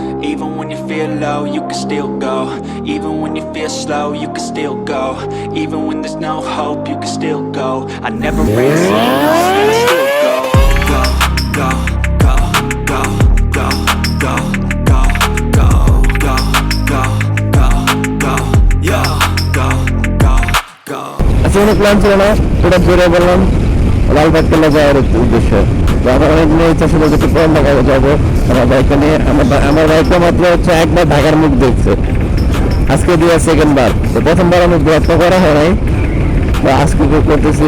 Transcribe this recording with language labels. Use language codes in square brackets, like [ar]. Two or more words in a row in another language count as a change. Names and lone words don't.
[en] Even when you feel low, you can still go. Even when you feel slow, you can still go. Even when there's no hope, you can still go. I never answer, and I still go. Go, go, go, go, go, go, go, go, go, go, go, go, yo, go, go, go. [bn] আসলে প্ল্যান ছিল না, পুরো ঘুরে বললাম লালবাগ কেল্লা যাওয়ার উদ্দেশ্যে। আমার অনেক মেয়ে ইচ্ছা ছিল যে পুরান ঢাকা যাবো আমার বাইকটা নিয়ে। আমার বাইকটা মাত্র হচ্ছে একবার ঢাকার মুখ দেখছে, আজকে দিয়ে সেকেন্ড বার। তো প্রথমবার আমি ব্লগ করা হয় নাই, বা আজকে করতেছি।